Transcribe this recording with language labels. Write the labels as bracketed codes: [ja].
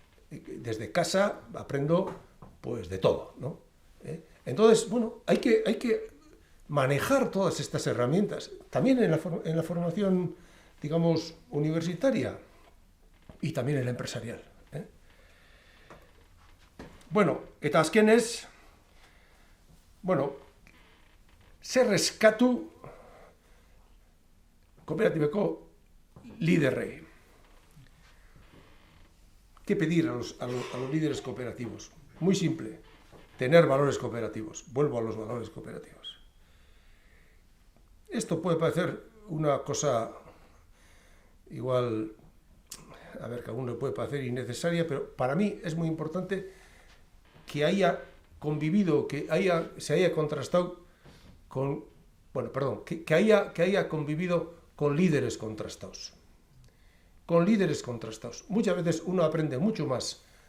[es] Desde casa aprendo pues de todo, ¿no? Entonces, bueno, hay que manejar todas estas herramientas. También en la formación, digamos, universitaria y también en la empresarial. [eu] Bueno, eta azkenez, zer eskatu kooperatibeko liderrei. [es] ¿Qué pedir a los líderes cooperativos? Muy simple, tener valores cooperativos. Vuelvo a los valores cooperativos. Esto puede parecer una cosa igual, a ver, que a uno le puede parecer innecesaria, pero para mí es muy importante que haya convivido, se haya contrastado con, que haya convivido con líderes contrastados. Con líderes contrastados. Muchas veces uno aprende mucho más